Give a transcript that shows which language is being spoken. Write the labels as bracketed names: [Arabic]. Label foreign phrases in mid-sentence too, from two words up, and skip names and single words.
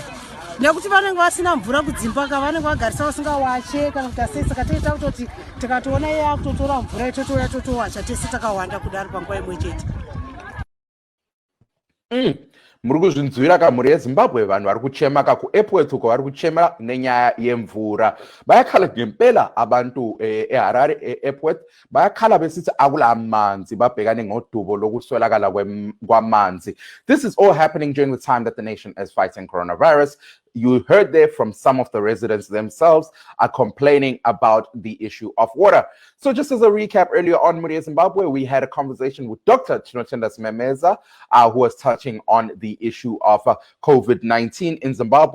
[Shona] Nekuti vanenge vasina mvura kudzimba ka vanenge vagarisa vasingawache kana kuti asei, saka toita kuti tikatoona iye akutotora mvura itotoya totowacha tese takawanda kudaro panguva imwe chete. Muri kuzvinzwira kamuri yeZimbabwe vanhu vari kuchema kakuEpworth uko vari kuchema nenyaya yemvura. [North Ndebele] Bayakhala ngempela abantu eHarare eEpworth bayakhala besithi akula amanzi, babhekane ngodubo lokuswelakala kwamanzi. [English] This is all happening during the time that the nation is fighting coronavirus. You heard there from some of the residents themselves are complaining about the issue of water. So just as a recap, earlier on Muri Zimbabwe, we had a conversation with Dr. Chinotenda Memeza, who was touching on the issue of COVID-19 in Zimbabwe.